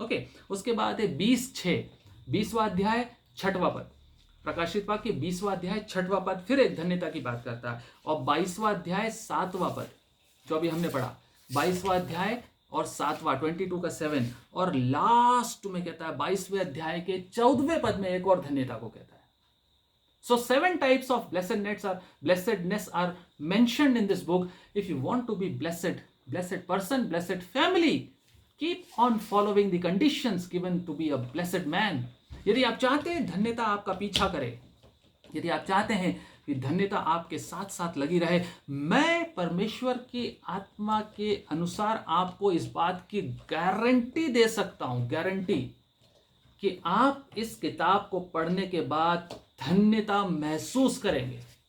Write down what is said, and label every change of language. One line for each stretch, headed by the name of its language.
Hindi: Okay, उसके बाद है 20:6, 20वां अध्याय 6वां पद, प्रकाशित वाक्य 20वां अध्याय 6वां पद फिर एक धन्यता की बात करता है। और 22वां अध्याय 7वां पद जो अभी हमने पढ़ा, 22वां अध्याय और 7वां 22 का 7, और लास्ट में कहता है 22वें अध्याय के 14वें पद में एक और धन्यता को कहता है।
English: So 7 types of blessedness are mentioned in this book. If you want to be blessed person, blessed family, keep on following the conditions given to be a blessed man.
Hindi: यदि आप चाहते हैं धन्यता आपका पीछा करे, यदि आप चाहते हैं कि धन्यता आपके साथ साथ लगी रहे, मैं परमेश्वर की आत्मा के अनुसार आपको इस बात की गारंटी दे सकता हूं, गारंटी, कि आप इस किताब को पढ़ने के बाद धन्यता महसूस करेंगे।